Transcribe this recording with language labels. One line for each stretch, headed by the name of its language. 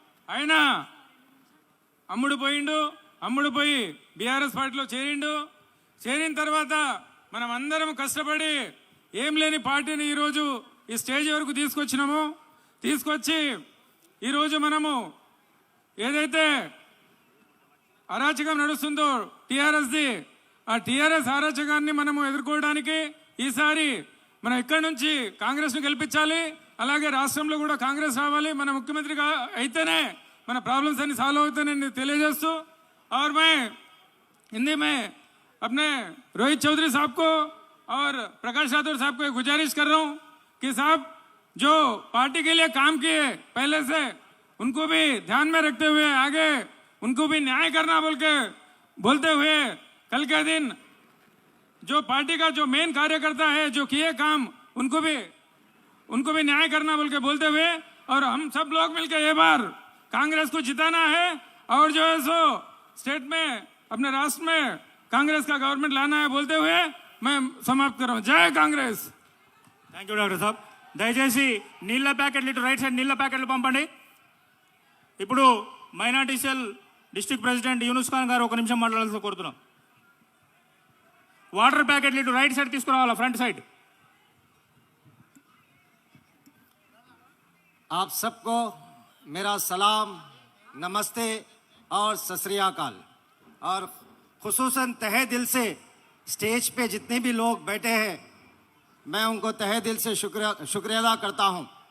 Telugu: అయినా అమ్ముడు పోయి బీఆర్ఎస్ పార్టీలో చేరిన తర్వాత మనం అందరం కష్టపడి ఏం లేని పార్టీని ఈరోజు ఈ స్టేజ్ వరకు తీసుకొచ్చి ఈరోజు మనము ఏదైతే అరాచకం నడుస్తుందో టీఆర్ఎస్ది, ఆ టీఆర్ఎస్ అరాచకాన్ని మనము ఎదుర్కోవడానికి ఈసారి మనం ఇక్కడి నుంచి కాంగ్రెస్ను గెలిపించాలి. అలాగే రాష్ట్రంలో కూడా కాంగ్రెస్ రావాలి. మన ముఖ్యమంత్రిగా అయితేనే మన ప్రాబ్లమ్స్ అన్ని సాల్వ్ అవుతాయని తెలియజేస్తూ
Hindi: और मैं हिंदी में अपने रोहित चौधरी साहब को और प्रकाश राठौर साहब को गुजारिश कर रहा हूं कि साहब जो पार्टी के लिए काम किए पहले से, उनको भी ध्यान में रखते हुए आगे उनको भी न्याय करना बोलते हुए कल के दिन जो पार्टी का जो मेन कार्यकर्ता है जो किए काम उनको भी न्याय करना बोलते हुए, और हम सब लोग मिलकर ये बार कांग्रेस को जिताना है और जो है सो स्टेट में अपने राष्ट्र में कांग्रेस का गवर्नमेंट लाना है बोलते हुए मैं समाप्त कर रहा हूं। जय कांग्रेस।
Telugu: థ్యాంక్ యూ డాక్టర్ సాబ్. దయచేసి నీళ్ళ ప్యాకెట్లు ఇటు రైట్ సైడ్ నీళ్ళ ప్యాకెట్లు పంపండి. ఇప్పుడు minority cell district president Yunus Khan గారు ఒక నిమిషం మాట్లాడాల్సి కోరుతున్నాం. వాటర్ ప్యాకెట్లు ఇటు రైట్ సైడ్ తీసుకురావాలా, ఫ్రంట్ సైడ్.
Hindi: आप सबको मेरा सलाम, नमस्ते और सत श्री अकाल। और खुसूसन तहे दिल से स्टेज पे जितने भी लोग बैठे हैं मैं उनको तहे दिल से शुक्रिया अदा करता हूं।